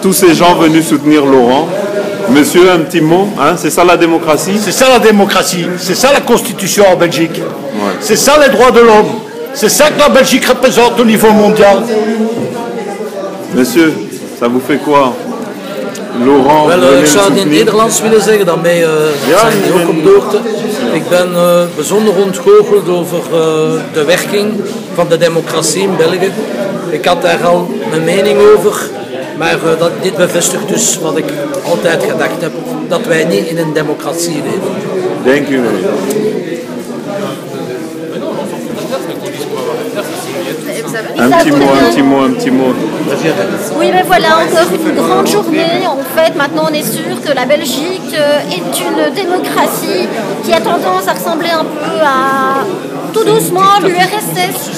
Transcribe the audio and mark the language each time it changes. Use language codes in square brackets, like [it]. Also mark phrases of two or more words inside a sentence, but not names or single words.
[fr] Tous ces gens venus soutenir Laurent. Monsieur, un petit mot, hein? C'est ça la démocratie? C'est ça la démocratie, c'est ça la constitution en Belgique. Ouais. C'est ça les droits de l'homme. C'est ça que la Belgique représente au niveau mondial. Monsieur, ça vous fait quoi? Laurent, [nl] ik zou het in het Nederlands willen zeggen, daarmee zijn we ook op de hoogte. Ik ben bijzonder ontgoocheld over de werking van de democratie in België. Ik had daar al mijn mening over, maar dit bevestigt dus wat ik altijd gedacht heb, dat wij niet in een democratie leven. Dank u wel. [fr] Un petit mot. Oui, mais voilà, encore une grande journée. En fait, maintenant, on est sûr que la Belgique est une démocratie qui a tendance à ressembler un peu à, tout doucement, l'URSS.